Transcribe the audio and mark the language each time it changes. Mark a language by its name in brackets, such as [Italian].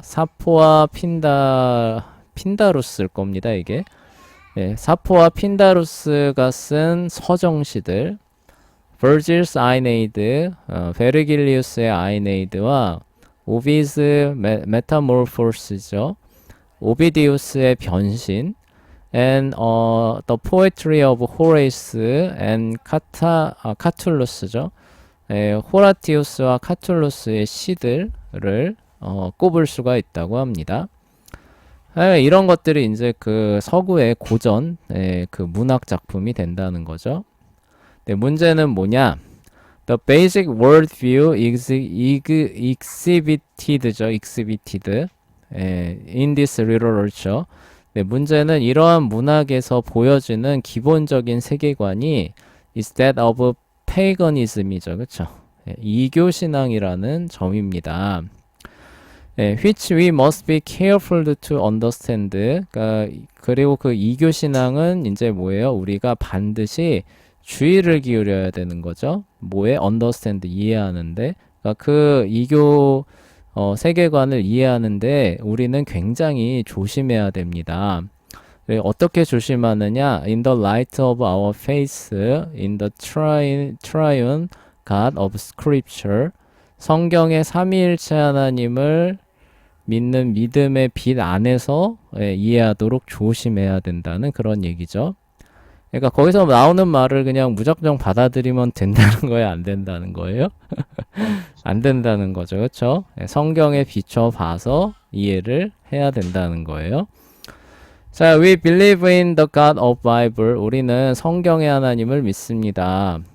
[Korean] 사포와 핀다루스일 겁니다, 이게. 사포와 핀다루스가 쓴 서정시들 Virgil's Aeneid, 베르길리우스의 아이네이드와 오비스 메타모르포스죠. 오비디우스의 변신 [English] and the poetry of Horace and 카툴루스죠. [Korean] 호라티우스와 카툴루스의 시들을 꼽을 수가 있다고 합니다. 이런 것들이 이제 그 서구의 고전 그 문학 작품이 된다는 거죠. 문제는 뭐냐? [English] The basic worldview exhibited죠. exhibited in this literature. [Korean] 문제는 이러한 문학에서 보여지는 기본적인 세계관이 [English] is that of paganism [Korean] 이죠. 그렇죠? 이교 신앙이라는 점입니다. [English] which we must be careful to understand. [Korean] 그리고 그 이교 신앙은 이제 뭐예요? 우리가 반드시 주의를 기울여야 되는 거죠. 뭐에? understand, 이해하는데. 그러니까 그 이교 세계관을 이해하는데 우리는 굉장히 조심해야 됩니다. 어떻게 조심하느냐? [English] In the light of our faith, in the triune God of Scripture. [Korean] 성경의 삼위일체 하나님을 믿는 믿음의 빛 안에서 이해하도록 조심해야 된다는 그런 얘기죠. 그러니까 거기서 나오는 말을 그냥 무작정 받아들이면 된다는 거예요? 안 된다는 거예요? 안 된다는 거죠. 그렇죠? 성경에 비춰봐서 이해를 해야 된다는 거예요. [English] 자, we believe in the God of Bible. [Korean] 우리는 성경의 하나님을 믿습니다.